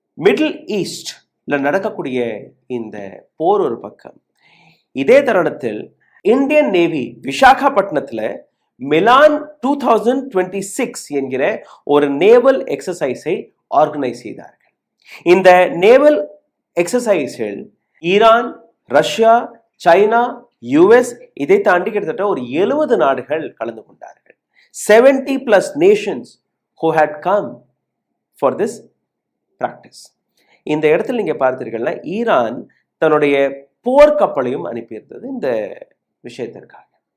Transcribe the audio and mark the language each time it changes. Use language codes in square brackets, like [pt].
[ta] Middle ஈஸ்ட்ல நடக்கக்கூடிய இந்த போர் ஒரு பக்கம், இதே தருணத்தில் இந்தியன் நேவி விசாகப்பட்டினத்துல மிலான் 2026 என்கிற ஒரு நேவல் எக்ஸசைஸை ஆர்கனைஸ் செய்தார்கள். இந்த naval எக்ஸசைஸில் Iran, Russia, China, US இதை தாண்டி கிட்டத்தட்ட ஒரு 70 நாடுகள் கலந்து கொண்டார்கள். [en] 70+ nations who had come for this practice. [ta] இந்த இடத்துல நீங்க பார்த்தீர்கள்னா ஈரான் தன்னுடைய போர்க்கப்பலையும் அனுப்பியிருந்தது இந்த விஷயத்திற்காக.